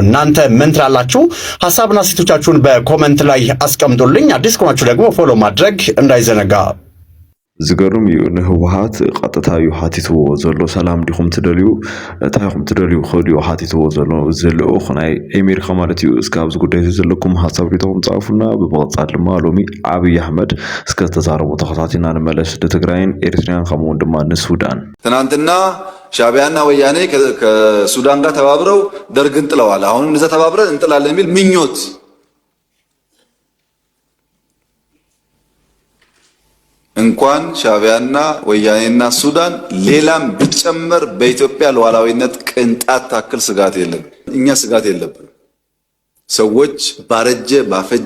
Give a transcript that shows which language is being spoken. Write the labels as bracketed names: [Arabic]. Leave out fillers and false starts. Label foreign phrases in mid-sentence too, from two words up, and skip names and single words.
[Amharic] እናንተ ምን ትላላችሁ? ሐሳብና አስተያየቶቻችሁን በኮሜንት ላይ አስቀምጡልኝ። አዲስ ከሆናችሁ ደግሞ ፎሎ ማድረግ እንዳይዘነጋ። [Tigrinya] ዝገርም እዩ ንህወሓት ቀጥታ እዩ ሓቲትዎ ዘሎ ሰላም ዲኹም ትደልዩ ታይኹም ትደልዩ ኸድዩ ሓቲትዎ ዘሎ ዝልኡኽ ናይ ኣሜሪካ ማለት እዩ እስካብ ኣብዚ ጉዳይ ዘለኩም ሓሳብ ሪተኩም ጻፉና ብመቕጻል ድማ ሎሚ ዓብይ አሕመድ እስከ ተዛረቡ ተኸታቲና ንመለስ ንትግራይን ኤርትራን ከምኡውን ድማ ንሱዳን [Amharic] ትናንትና ሻዕቢያና ወያኔ ከሱዳን ጋር ተባብረው ደርግን ጥለዋል አሁንም እንደዛ ተባብረን እንጥላለን የሚል ምኞት እንኳን ሻዕቢያና ወያኔና ሱዳን ሌላም ቢጨመር በኢትዮጵያ ሉዓላዊነት ቅንጣት ታክል ስጋት የለም። እኛ ስጋት የለብንም። ሰዎች ባረጀ ባፈጀ